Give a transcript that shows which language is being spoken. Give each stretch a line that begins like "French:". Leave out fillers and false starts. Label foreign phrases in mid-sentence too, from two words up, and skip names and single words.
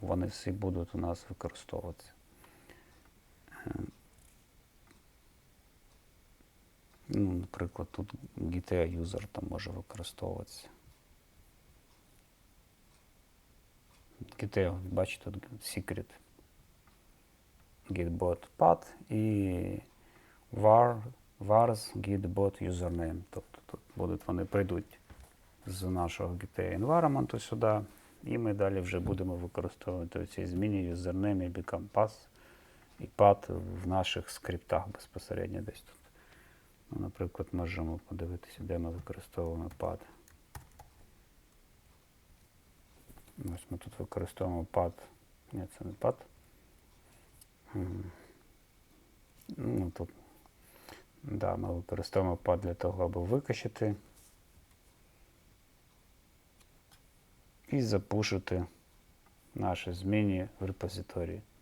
Ukrainian: Вони всі будуть у нас використовуватися. Ну, наприклад, тут
English: Git user
Ukrainian: там може використовуватися. Git, бачите, тут
English: secret gitbot path
Ukrainian: і
English: vars gitbot username.
Ukrainian: Тобто тут вони прийдуть з нашого Git environment сюди, і ми далі вже будемо використовувати ці зміни username і
English: become path
Ukrainian: і path в наших скриптах безпосередньо десь тут. Ну, наприклад, можемо подивитися, де ми використовуємо path. Ось ми тут використовуємо path. Ні, це не path. Ну, тут, да, ми використовуємо path для того, аби викачати і запушити наші зміни в репозиторії.